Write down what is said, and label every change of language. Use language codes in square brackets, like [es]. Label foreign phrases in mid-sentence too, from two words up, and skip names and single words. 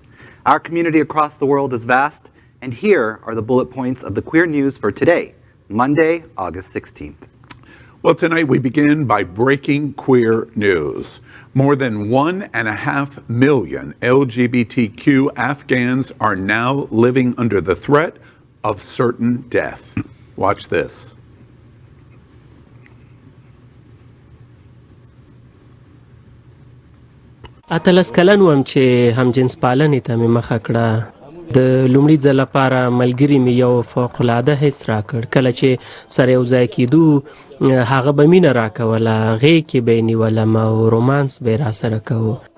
[en] Our community across the world is vast, and here are the bullet points of the queer news for today, Monday, August 16th. Well, tonight we begin by breaking queer news. More than 1.5 million LGBTQ Afghans are now living under the threat of certain death. Watch this. [ps] اتلس کلن وم چې همجنس پالنې ته مې مخه کړه. د لومړي ځل لپاره ملګري مې یو فوق‌العاده حس راکړ. کله چې سره یو ځای کېدو هغه به مینه راکوله، غېږ کې به یې نیولم او رومانس به یې راسره کوو.